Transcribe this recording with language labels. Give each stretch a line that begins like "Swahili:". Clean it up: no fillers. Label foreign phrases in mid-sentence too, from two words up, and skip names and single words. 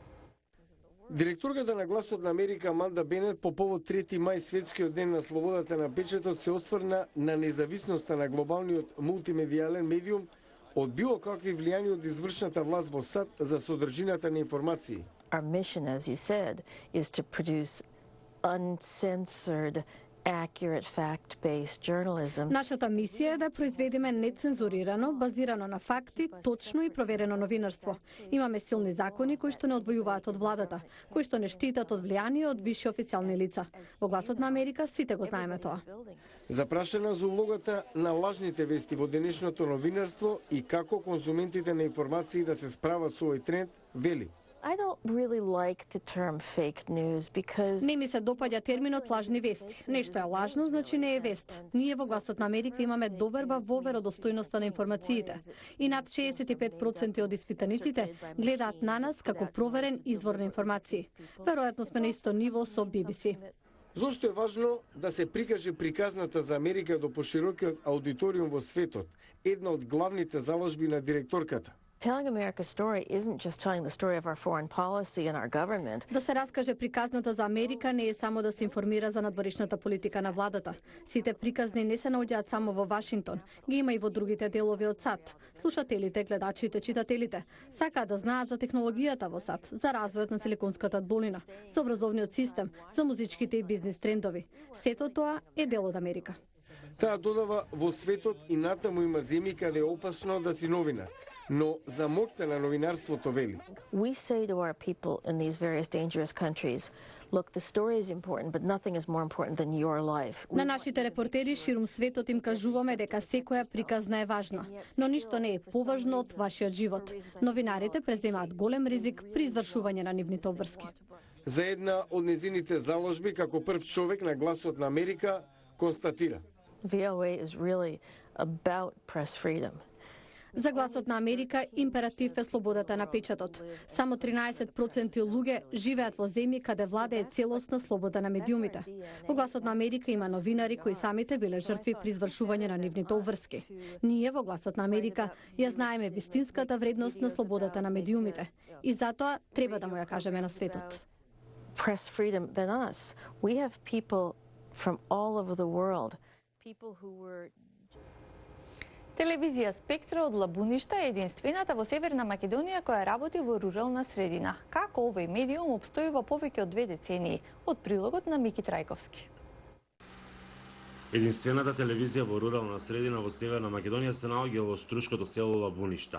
Macedonian: Директорката на Гласот на Америка Аманда Бенет по повод 3 мај светскиот ден на слободата на печатот се осврна на независноста на глобалниот мултимедијален медиум од било какви влијани од извршната власт во САД за содржината на информации.
English: Our mission, as you said, is to produce uncensored, accurate, fact-based journalism.
Macedonian: Нашата мисија е да произведеме нецензурирано, базирано на факти, точно и проверено новинарство. Имаме силни закони кои што не одвојуваат од владата, кои што не штитат од влијание од висши официјални лица. Во Гласот на Америка сите го знаеме тоа. Запрашена за улогата на лажните вести во денешното новинарство и како конзументите на информации да се справат со овој тренд, вели:
English: I don't really like the term fake news because
Macedonian: Не ми се допаѓа терминот лажни вести. Нешто е лажно, значи не е вест. Ние во Гласот на Америка имаме доверба во веродостојноста на информациите. И над 65% од испитаниците гледаат на нас како проверен извор на информации. Веројатно сме на исто ниво со BBC. Зошто е важно да се прикаже приказната за Америка до поширокиот аудиториум во светот, една од главните заложби на директорката?
English: telling America's story isn't just telling the story of our foreign policy and our government.
Macedonian: Да се раскаже приказната за Америка не е само да се информира за надворешната политика на владата. Сите приказни не се наоѓаат само во Вашингтон, ги има и во другите делови од САД. Слушателите, гледачите, читателите сакаат да знаат за технологијата во САД, за развојот на Силиконската долина, за образовниот систем, за музичките и бизнис трендови. Сето тоа е дел од Америка. Таа додава, во светот и натаму има земји каде е опасно да си новинар, но за моќта на новинарството вели.
English: We say to our people in these various dangerous countries, look, the story is important, but nothing is more important than your life.
Macedonian: На нашите репортери ширум светот им кажуваме дека секоја приказна е важна, но ништо не е поважно од вашиот живот. Новинарите преземаат голем ризик при извршување на нивните обврски. За една од незините заложби како прв човек на Гласот на Америка констатира:
English: VOA is really about press freedom.
Macedonian: За Гласот на Америка императив е слободата на печатот. Само 13% луѓе живеат во земји каде владее целосна слобода на медиумите. Во Гласот на Америка има новинари кои самите биле жртви при извршување на нивните обврски. Ние во Гласот на Америка ја знаеме вистинската вредност на слободата на медиумите и затоа треба да му ја кажеме на светот.
English: Press freedom than us. We have people from all over the world, people who were
Macedonian: Телевизија Спектра од Лабуништа е единствената во Северна Македонија која работи во рурална средина. Како овој медиум обстојува повеќе од 2 децении? Од прилогот на Мики Трајковски. Единствената телевизија во рурална средина во Северна Македонија се наоѓа во струшкото село Лабуништа.